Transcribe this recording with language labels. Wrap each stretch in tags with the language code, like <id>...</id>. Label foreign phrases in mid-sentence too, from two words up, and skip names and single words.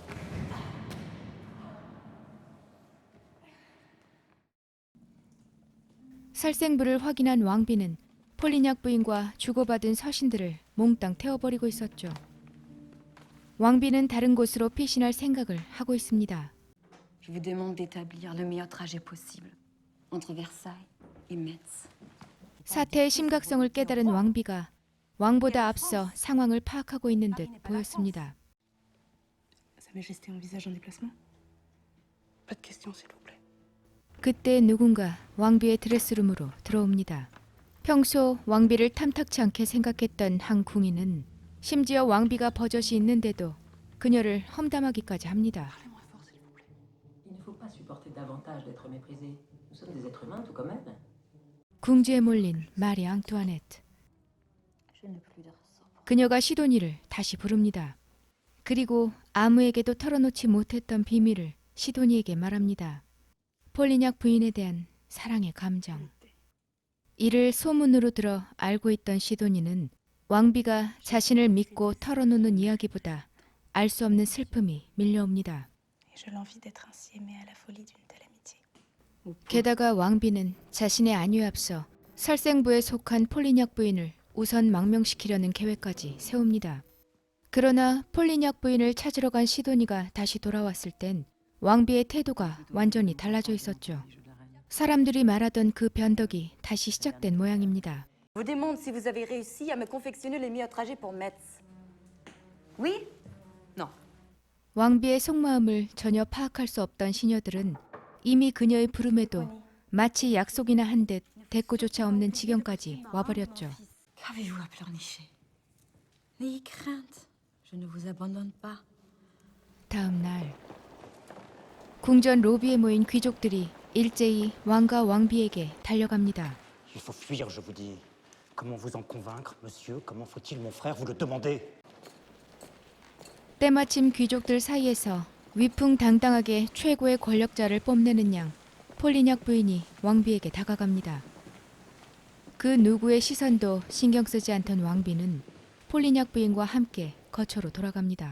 <ko>살생부를 확인한 왕비는 폴리냐 부인과 주고받은 서신들을 몽땅 태워버리고 있었죠. 왕비는 다른 곳으로 피신할 생각을 하고 있습니다.</ko> <fr>Je vous demande d'établir le meilleur trajet possible entre Versailles et Metz.</fr> <ko>사태의 심각성을 깨달은 왕비가 왕보다 앞서 상황을 파악하고 있는 듯 보였습니다.</ko> <fr>Sa Majesté envisage un déplacement? Pas de question, s'il vous plaît.</fr> <ko>그때 누군가 왕비의 드레스룸으로 들어옵니다. 평소 왕비를 탐탁치 않게 생각했던 한 궁인은 심지어 왕비가 버젓이 있는데도 그녀를 험담하기까지 합니다.</ko> <fr>Il ne faut pas supporter davantage d'être méprisé. Nous sommes des êtres humains tout comme elle.</fr> <ko>궁지에 몰린 마리 앙투아네트.</ko> <fr>Je n'ai plus de ressort.</fr> <ko>그녀가 시도니를 다시 부릅니다. 그리고 아무에게도 털어놓지 못했던 비밀을 시도니에게 말합니다. 폴리냑 부인에 대한 사랑의 감정. 이를 소문으로 들어 알고 있던 시도니는 왕비가 자신을 믿고 털어놓는 이야기보다 알 수 없는 슬픔이 밀려옵니다.</ko> <fr>Et je l'envie d'être ainsi aimée à la folie d'une telle amitié.</fr> <ko>게다가 왕비는 자신의 안위에 앞서 설생부에 속한 폴리냑 부인을 우선 망명시키려는 계획까지 세웁니다. 그러나 폴리냑 부인을 찾으러 간 시도니가 다시 돌아왔을 땐 왕비의 태도가 완전히 달라져 있었죠. 사람들이 말하던 그 변덕이 다시 시작된 모양입니다.</ko> <fr>Je vous demande si vous avez réussi à me confectionner les meilleurs trajets pour Metz. Oui? Non.</fr> <ko>왕비의 속마음을 전혀 파악할 수 없던 시녀들은 이미 그녀의 부름에도 마치 약속이나 한 듯 대꾸조차 없는 지경까지 와버렸죠.</ko> <fr>Qu'avez-vous à pleurnicher? N'ayez crainte, je ne vous abandonne pas.</fr> <ko>다음 날 궁전 로비에 모인 귀족들이 일제히 왕과 왕비에게 달려갑니다.</ko> <fr>Il faut fuir, je vous dis. Comment vous en convaincre, monsieur? Comment faut-il, mon frère, vous le demander?</fr> <ko>때마침 귀족들 사이에서 위풍당당하게 최고의 권력자를 뽐내는 양 폴리냑 부인이 왕비에게 다가갑니다. 그 누구의 시선도 신경 쓰지 않던 왕비는 폴리냑 부인과 함께 거처로 돌아갑니다.</ko>